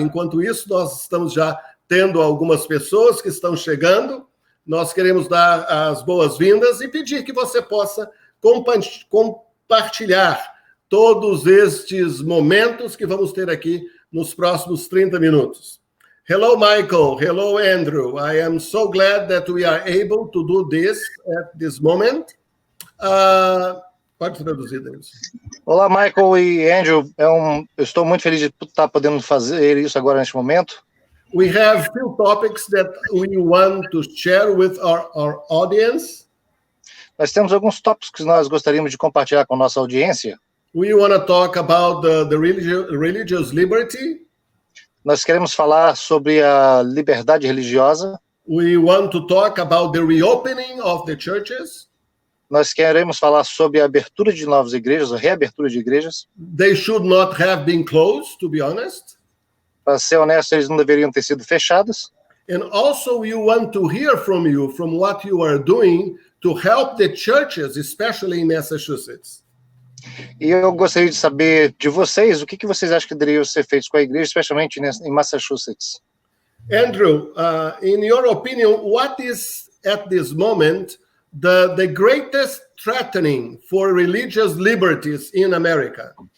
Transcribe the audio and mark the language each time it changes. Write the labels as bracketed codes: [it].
[pt] Enquanto isso, nós estamos já tendo algumas pessoas que estão chegando. Nós queremos dar as boas-vindas e pedir que você possa compartilhar todos estes momentos que vamos ter aqui nos próximos 30 minutos. [en] Hello, Michael. Hello, Andrew. I am so glad that we are able to do this at this moment. [pt] Pode traduzir, Deus. Olá, Michael e Andrew. Eu estou muito feliz de estar podendo fazer isso agora neste momento. [en] We have few topics that we want to share with our audience. [pt] Nós temos alguns tópicos que nós gostaríamos de compartilhar com a nossa audiência. [en] We want to talk about the religious liberty. [pt] Nós queremos falar sobre a liberdade religiosa. [en] We want to talk about the reopening of the churches. [pt] Nós queremos falar sobre a abertura de novas igrejas, a reabertura de igrejas. [en] They should not have been closed, to be honest. [pt] Para ser honesto, eles não deveriam ter sido fechadas. [en] And also we want to hear from you, from what you are doing to help the churches, especially in Massachusetts. [pt] E eu gostaria de saber de vocês, o que vocês acham que deveria ser feito com a igreja, especialmente em Massachusetts? [en] Andrew, in your opinion, what is, at this moment, the greatest threatening for religious liberties in America?